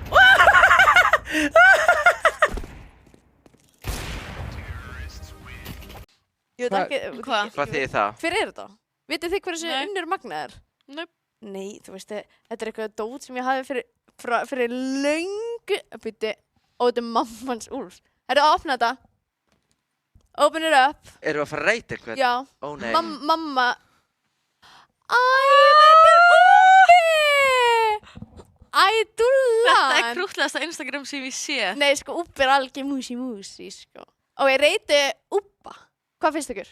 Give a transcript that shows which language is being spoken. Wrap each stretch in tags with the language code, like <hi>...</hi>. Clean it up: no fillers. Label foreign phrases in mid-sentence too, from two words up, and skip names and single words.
<is>Ég veit ekki, Hvað þýðir það? hver er þetta? Vitið þið hversu Unnur Magna er? Nei, þú veist, þetta er eitthvað dót sem ég hafi fyrir löngu býti, og þetta er mammans Úlfs. Herru, opna þetta.</is> <en>Open it up.</en> <is>Erum við að fara að reyta eitthvað? Já. Ó nei. Mamma. Æ, þetta er Úlfi! Æ, dúllan! Þetta er krúttlegasta Instagram sem ég sé. Nei, sko, Úbbi er algjör músi, sko. Og ég reyti Úbba. Hvað finnst ykkur?</is>